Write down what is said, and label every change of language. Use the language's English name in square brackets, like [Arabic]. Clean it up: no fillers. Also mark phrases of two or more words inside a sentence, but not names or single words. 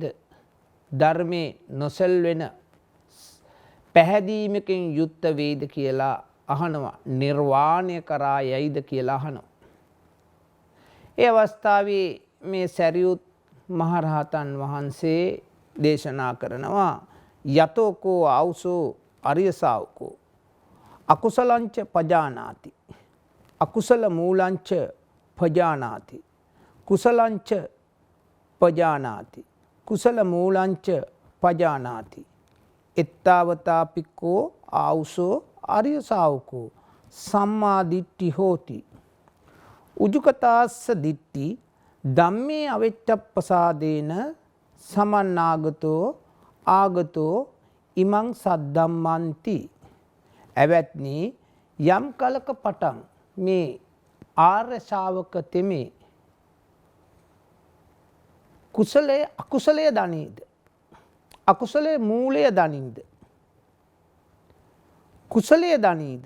[Sinhala] ධර්මයේ නොසැල්වෙන පැහැදීමකින් යුක්ත වේද කියලා අහනවා. නිර්වාණය කරා යයිද කියලා අහනවා. ඒ අවස්ථාවේ මේ සරියුත් මහරහතන් වහන්සේ දේශනා කරනවා යතෝකෝ [Pali] ආවුසෝ අරිය ශාවකෝ අකුසලංච පජානාති අකුසල මූලංච පජානාති කුසලංච පජානාති කුසල මූලංච පජානාති එත්තාවතාපිකෝ ආවුසෝ අරිය ශාවකෝ සම්මා දිට්ඨි හෝති උජුකතාස්ස දිට්ඨි ධම්මේ අවෙච්ඡප්පසාදේන සමන්නාගතෝ ආගතෝ ඉමං සද්ධම්මන්ති. [Sinhala] ඇවැත්නි යම් කලක පටන් මේ ආර්ය ශාවක තෙමේ කුසලයේ අකුසලයේ දනීද? අකුසලයේ මූලය දනින්ද? කුසලයේ දනීද?